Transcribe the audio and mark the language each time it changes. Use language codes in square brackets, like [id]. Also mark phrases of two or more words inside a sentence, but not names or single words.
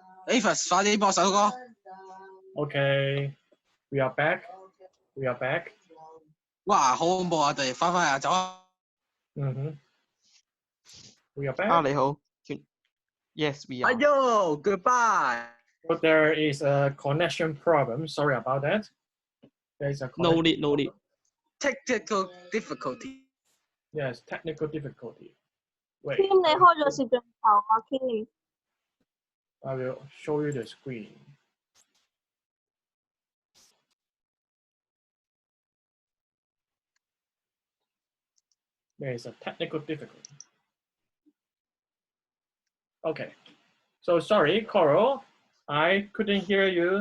[en] Avis， [yue] 快啲播首歌。 [en] Okay, we are back. We are back. [yue] 哇，好恐怖啊！我哋快啊，走啊！ [en] We are back. [yue] 啊，你好。 [en] Yes, we 哎 are. 呦 ，Goodbye。 So there is a connection problem. Sorry about that. There is a No connection need, no need. Technical difficulty。 Yes, technical difficulty. Wait, [yue] 添，你開咗攝像頭啊 ，Kim。 [en] I will show you the screen. There is a technical difficulty. Okay, so sorry, Coral, I couldn't hear you.